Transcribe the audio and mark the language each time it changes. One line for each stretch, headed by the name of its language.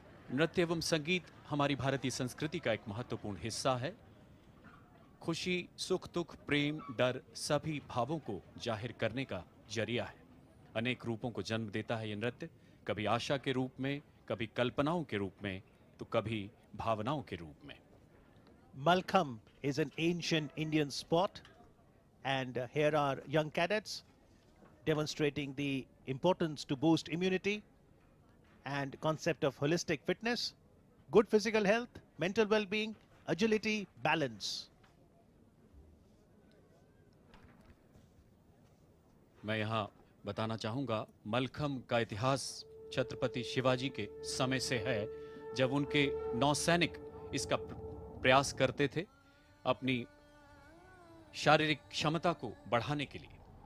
Hindi: नृत्य एवं संगीत हमारी भारतीय संस्कृति का एक महत्वपूर्ण हिस्सा है. खुशी, सुख, दुख, प्रेम, डर सभी भावों को जाहिर करने का जरिया है. अनेक रूपों को जन्म देता है ये नृत्य, कभी आशा के रूप में, कभी कल्पनाओं के रूप में, तो कभी भावनाओं के रूप में।
English: Malkham is an ancient Indian sport, and here are young cadets demonstrating the importance to boost immunity and concept of holistic fitness, good physical health, mental well-being, agility, balance.
Hindi: मैं यहाँ बताना चाहूँगा, मलखम का इतिहास छत्रपति शिवाजी के समय से है, जब उनके नौसैनिक इसका प्रयास करते थे अपनी शारीरिक क्षमता को बढ़ाने के लिए।